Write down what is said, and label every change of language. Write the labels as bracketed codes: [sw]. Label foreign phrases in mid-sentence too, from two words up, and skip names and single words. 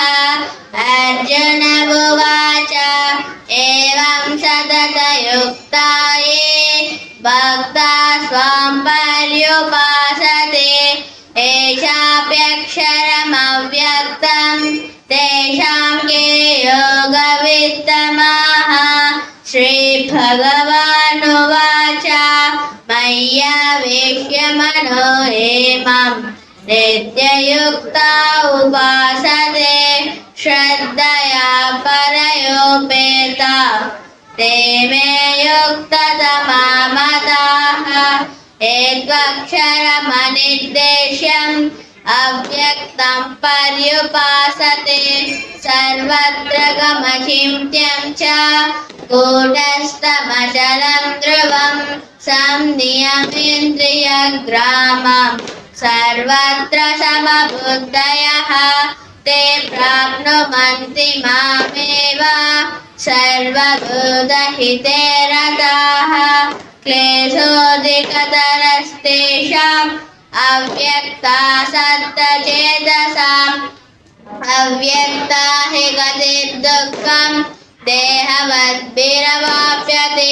[sa] అర్జున ఉవాచ ఏవం సతతయుక్తా ये భక్తా స్వాం పర్యుపాసతే ఏషాప్యక్షరమవ్యక్తం తేషాం కే యోగవిత్తమాః. శ్రీభగవానువాచ మయ్యావేశ్య మనో ఏమం నిత్యయుక్తా ఉపాసతే శ్రద్ధయా పరయోపేత ते मे युक्ततमा मताः. ఏత్వక్షరమనిర్దేశ్యం అవ్యక్తం పర్యుపాసతే సర్వత్ర గమచింత్యం చ కూటస్థమచలం ధ్రువం సంనియమేంద్రియగ్రామం సర్వత్ర సమబుద్ధయః ते प्राप्नुवन्ति मामेव सर्वभूतहिते रताः. क्लेशोऽधिकतरस्तेषाम् अव्यक्तासक्तचेतसाम् अव्यक्ता हि गतिर्दुःखम् देहवद्भिरवाप्यते.